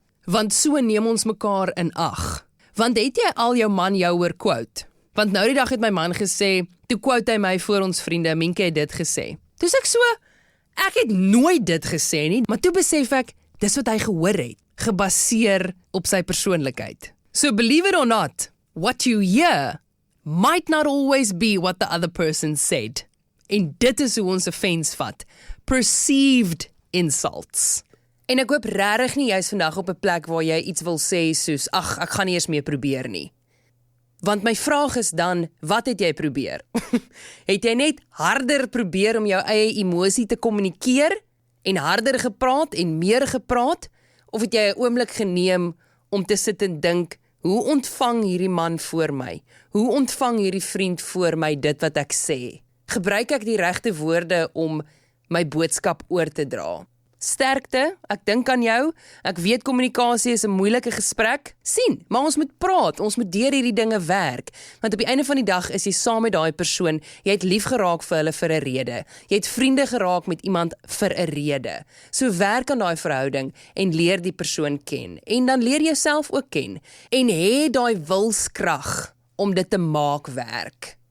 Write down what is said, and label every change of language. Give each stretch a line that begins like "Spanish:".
Afrikaans: Want so neem ons mekaar in ag. Want het jy al jou man jou hoor quote? Want nou die dag het my man gesê, toe quote hy my voor ons vriende, Minke het dit gesê. Toe sê ek so, ek het nooit dit gesê nie, maar toe besef ek, dis wat hy gehoor het, gebaseer op sy persoonlikheid.
English: So believe it or not, what you hear might not always be what the other person said.
Afrikaans: En dit is hoe ons offense vat.
English: Perceived insults.
Afrikaans: En ek hoop regtig nie jy's vandag op 'n plek waar jy iets wil sê soos, ag, ek gaan nie eers meer probeer nie. Want my vraag is dan, wat het jy probeer? Het jy net harder probeer om jou eie emosie te kommunikeer en harder gepraat en meer gepraat? Of het jy 'n oomblik geneem om te sit en dink, hoe ontvang hierdie man voor my? Hoe ontvang hierdie vriend voor my dit wat ek sê? Gebruik ek die regte woorde om my boodskap oor te dra? Sterkte, ek dink aan jou, ek weet kommunikasie is 'n moeilike gesprek, sien, maar ons moet praat, ons moet deur hierdie dinge werk, want op die einde van die dag is jy saam met daai persoon, jy het lief geraak vir hulle vir 'n rede, jy het vriende geraak met iemand vir 'n rede, so werk aan daai verhouding en leer die persoon ken, en dan leer jouself ook ken, en hê daai wilskrag om dit te maak werk.